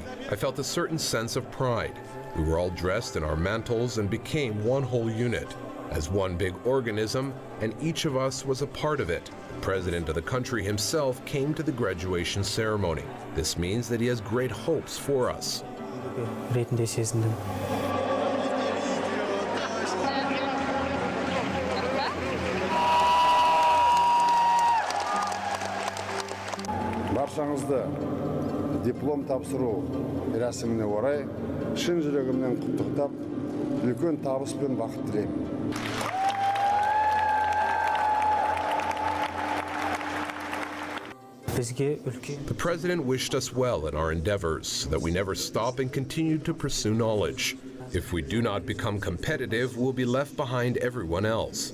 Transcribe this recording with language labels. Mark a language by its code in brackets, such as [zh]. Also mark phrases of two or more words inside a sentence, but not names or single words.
[en] I felt a certain sense of pride. We were all dressed in our mantles and became one whole unit, as one big organism, and each of us was a part of it. The president of the country himself came to the graduation ceremony. This means that he has great hopes for us. [kk] Баршаңызды диплом тапсыру рәсіміне орай шын жүрегімнен құттықтап, үлкен табыс пен бақыт тілеймін. [en] The president wished us well in our endeavors so that we never stop and continue to pursue knowledge. If we do not become competitive, we'll be left behind everyone else.